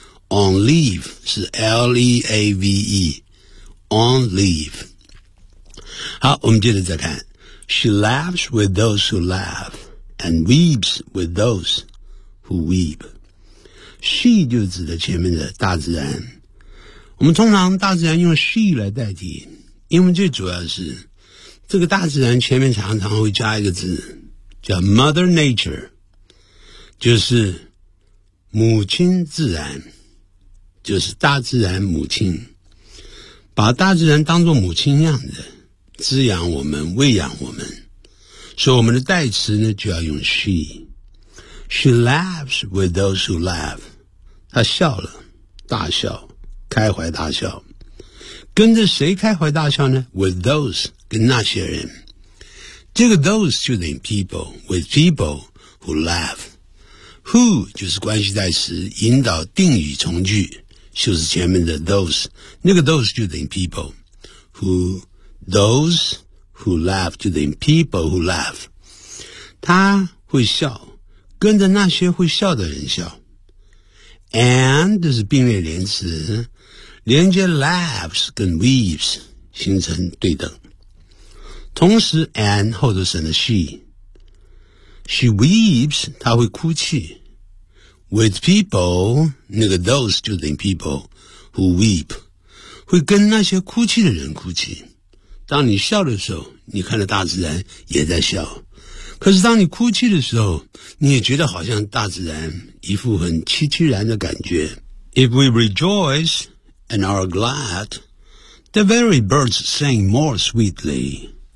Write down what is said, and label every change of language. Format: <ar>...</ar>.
<en>On leave 是 L-E-A-V-E, on leave.</en> <zh>好，我们接着再看。</zh> <en>She laughs with those who laugh, and weeps with those who weep.</en> <zh>She 就指的前面的大自然。我们通常大自然用 she 来代替，因为最主要是这个大自然前面常常会加一个字叫 Mother Nature, 就是母亲自然，就是大自然母亲，把大自然当作母亲一样的滋养我们，喂养我们。所以我们的代词呢就要用 She.</zh> <en>She laughs with those who laugh.</en> <zh>她笑了，大笑，开怀大笑。跟着谁开怀大笑呢？</zh> <en>With those,</en> <zh>跟那些人。这个 those 就等于 people,</zh> <en>with people, who laugh.</en> <zh>Who 就是关系代词，引导定语从句，就是前面的 those， 那个 those 就等于 people。</zh> <en>Who those who laugh</en> <zh>就等于</zh> <en>people who laugh。</en> <zh>他会笑，跟着那些会笑的人笑。 And 就是并列连词，连接 laughs 跟 weeps 形成对等。同时 and 后头省了 she。</zh> <en>She weeps,</en> <zh>她会哭泣。 With people, 那个 those 就等于</zh> <en>people who weep,</en> <zh>会跟那些哭泣的人哭泣。当你笑的时候，你看着大自然也在笑。可是当你哭泣的时候，你也觉得好像大自然一副很凄凄然的感觉。</zh> <en>If we rejoice and are glad, the very birds sing more sweetly.</en>